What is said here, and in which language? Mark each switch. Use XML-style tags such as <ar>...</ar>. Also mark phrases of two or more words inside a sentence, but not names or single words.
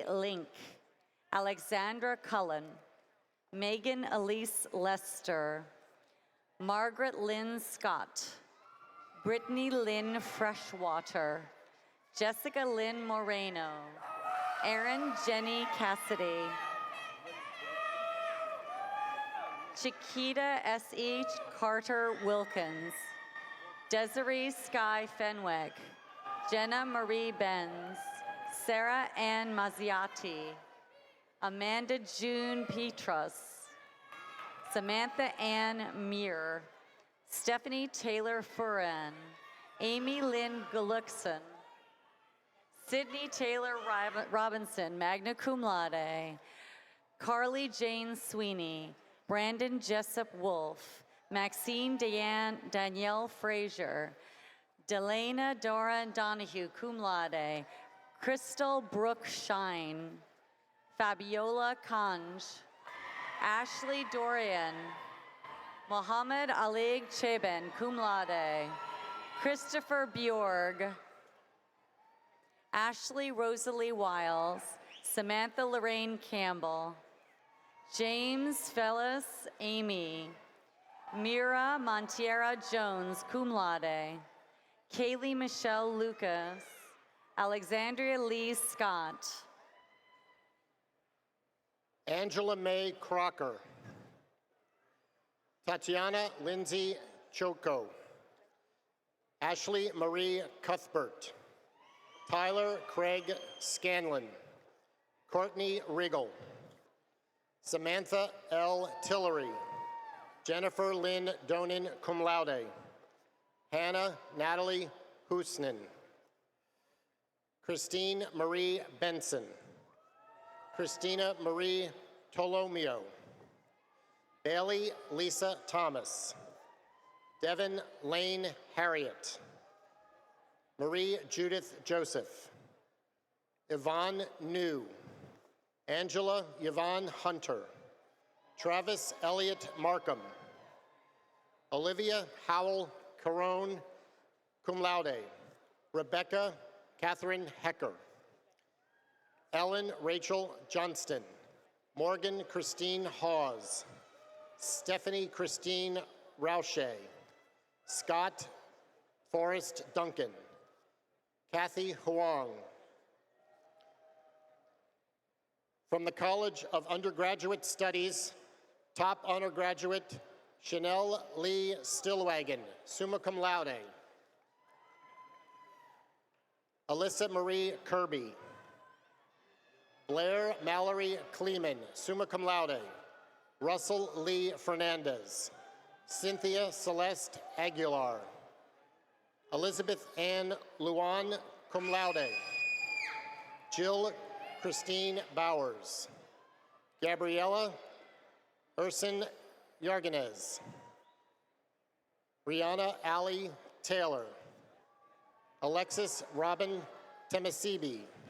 <en>Link, Alexandra Cullen, Megan Elise Lester, Margaret Lynn Scott, Brittany Lynn Freshwater, Jessica Lynn Moreno, Erin Jenny Cassidy, Chiquita S.E. Carter Wilkins, Desiree Sky Fenwick, Jenna Marie Benz, Sarah Ann Mazziati, Amanda June Petros, Samantha Ann Meir, Stephanie Taylor Furan, Amy Lynn Guluxon, Sydney Taylor Robinson,</en> <la>magna cum laude,</la> <en>Carly Jane Sweeney, Brandon Jessup Wolf, Maxine Danielle Frazier, Delana Doran Donahue,</en> <la>cum laude,</la> <en>Crystal Brooke Shine, Fabiola Kanj, Ashley Dorian, Mohammed Ali Cheben,</en> <la>cum laude,</la> <en>Christopher Bjorg, Ashley Rosalie Wiles, Samantha Lorraine Campbell, James Fellis Amy, Mira Montiera Jones,</en> <la>cum laude,</la> <en>Kaylee Michelle Lucas, Alexandria Lee Scott, Angela Mae Crocker, Tatiana Lindsay Choco, Ashley Marie Cuthbert, Tyler Craig Scanlon, Courtney Riggle, Samantha L. Tillery, Jennifer Lynn Donin,</en> <la>cum laude,</la> <en>Hannah Natalie Husnin, Christine Marie Benson, Christina Marie Tolomeo, Bailey Lisa Thomas, Devin Lane Harriet, Marie Judith Joseph, Yvonne New, Angela Yvonne Hunter, Travis Elliott Markham, Olivia Howell Carone,</en> <la>cum laude,</la> <en>Rebecca Catherine Hecker, Ellen Rachel Johnston, Morgan Christine Hawes, Stephanie Christine Rouche, Scott Forrest Duncan, Kathy Huang. From the College of Undergraduate Studies, top honor graduate, Chanel Lee Stillwagon,</en> <la>summa cum laude.</la> <en>Alyssa Marie Kirby. Blair Mallory Kleeman,</en> <la>summa cum laude.</la> <en>Russell Lee Fernandez. Cynthia Celeste Aguilar. Elizabeth Ann Luan,</en> <la>cum laude.</la> <en>Jill Christine Bowers. Gabriella Urson Yarganez. Rihanna Ali Taylor. Alexis Robin Temesibi.</en>